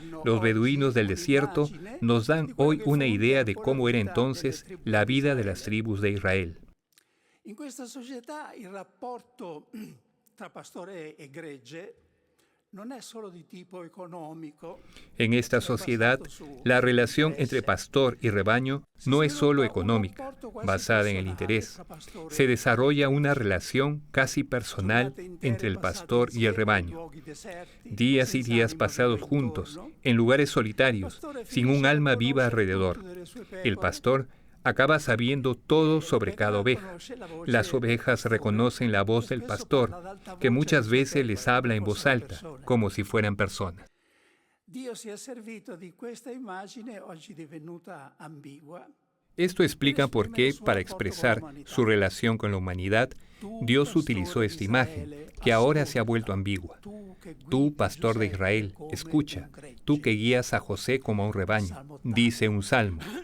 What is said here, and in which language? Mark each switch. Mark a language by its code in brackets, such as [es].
[es] Los beduinos del desierto nos dan hoy una idea de cómo era entonces la vida de las tribus de Israel. [it] In questa società il rapporto tra pastore e gregge non è solo di tipo economico. [es] En esta sociedad, la relación entre pastor y rebaño no es solo económica, basada en el interés. Se desarrolla una relación casi personal entre el pastor y el rebaño. Días y días pasados juntos, en lugares solitarios, sin un alma viva alrededor. El pastor acaba sabiendo todo sobre cada oveja. Las ovejas reconocen la voz del pastor, que muchas veces les habla en voz alta, como si fueran personas. [it] Dio si è servito di questa immagine oggi divenuta ambigua. [es] Esto explica por qué, para expresar su relación con la humanidad, Dios utilizó esta imagen, que ahora se ha vuelto ambigua. Tú, pastor de Israel, escucha, tú que guías a José como a un rebaño, dice un salmo.